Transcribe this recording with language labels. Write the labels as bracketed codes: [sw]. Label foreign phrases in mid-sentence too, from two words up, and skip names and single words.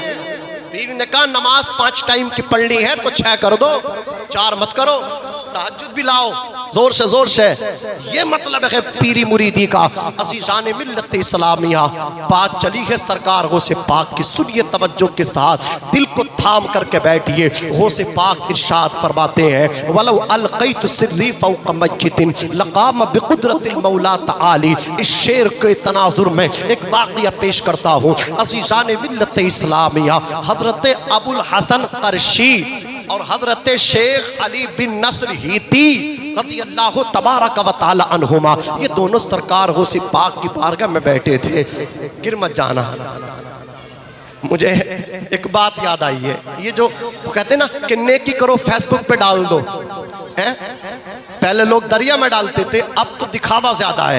[hi] पीर ने कहा नमाज 5 टाइम की पढ़नी है तो 6 कर दो, 4 मत करो, तहज्जुद भी लाओ। जोर से ये मतलब है पीरी मुरीदी का। अज़ीज़ाने मिल्लत इस्लामिया, बात चली है सरकार गौसे पाक की, सुनिए तवज्जो के साथ, दिल को थाम करके बैठिए। गौसे पाक इरशाद फरमाते हैं, [ar] ولو ألقيت سري فوق مسجد لقام بقدرة المولى تعالى. [hi] इस शेर के तनाजुर में एक वाक़या पेश करता हूँ। अज़ीज़ाने मिल्लत इस्लामिया, हज़रत अबुल हसन क़रशी और हज़रत शेख अली बिन नस्र हीती [ar] رضي الله تبارك وتعالى عنهما, [hi] ये दोनों सरकार गौसे पाक की बारगाह में बैठे थे। गिर मत जाना। मुझे एक बात याद आई है, ये जो कहते हैं ना कि नेकी करो फेसबुक पे डाल दो, हैं? पहले लोग दरिया में डालते थे, अब तो दिखावा ज्यादा है।